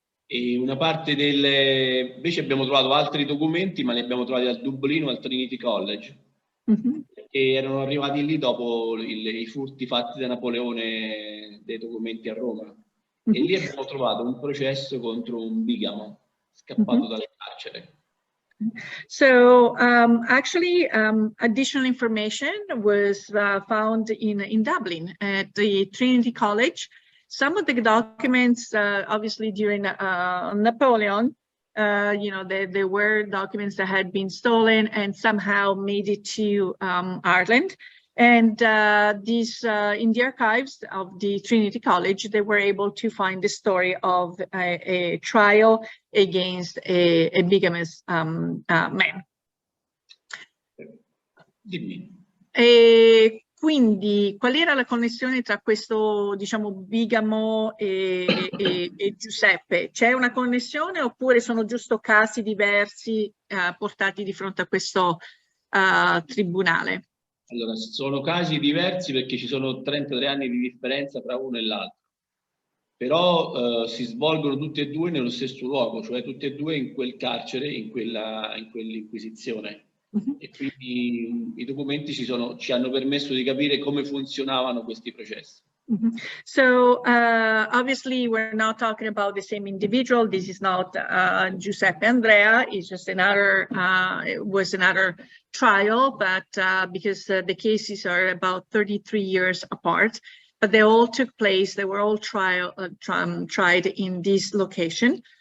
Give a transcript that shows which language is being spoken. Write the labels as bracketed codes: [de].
[it] E una parte invece abbiamo trovato altri documenti, ma li abbiamo trovati al Dublino, al Trinity College, che erano arrivati lì dopo i furti fatti da Napoleone dei documenti a Roma. E lì abbiamo trovato un processo contro un bigamo scappato dalle carcere. [en] So actually, additional information was found in Dublin at the Trinity College. Some of the documents, obviously during Napoleon, you know, there were documents that had been stolen and somehow made it to Ireland. And these, in the archives of the Trinity College, they were able to find the story of a trial against a bigamous man. [it] Dimmi. Quindi, qual era la connessione tra questo, diciamo, bigamo e Giuseppe? C'è una connessione oppure sono giusto casi diversi portati di fronte a questo tribunale? Allora, sono casi diversi perché ci sono 33 anni di differenza tra uno e l'altro, però si svolgono tutti e due nello stesso luogo, cioè tutti e due in quel carcere, in quell'inquisizione. E quindi i documenti ci hanno permesso di capire come funzionavano questi processi. [en] So obviously we're not talking about the same individual. This is not Giuseppe Andrea. It's just another, it was another trial, but because the cases are about 33 years apart, but they all took place, they were all tried in this location.